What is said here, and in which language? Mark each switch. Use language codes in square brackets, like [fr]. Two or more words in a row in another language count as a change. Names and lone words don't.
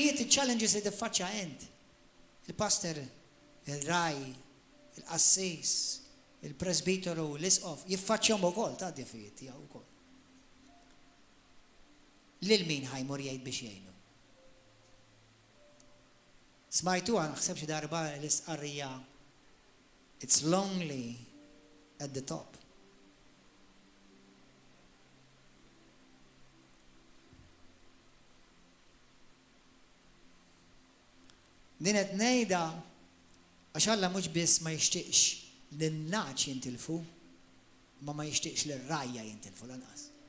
[mt] il-challenges li tiffaċċja int. Il-pastor, il-raj, il-qassis, il-presbiteru, l-isqof, jiffaċċjahom ukoll ta' diffijiet tiegħu wkoll. Lil min ħajmur jgħid biex jgħinu. Smajtuha naħseb xi darba l-istqarrija [en] it's lonely at the top. [mt] Din qed ngħidha għax Alla mhux biss ma jixtieqx lin-naċ jintilfu, ma jixtieqx lir-rajja jintilfu lanqas.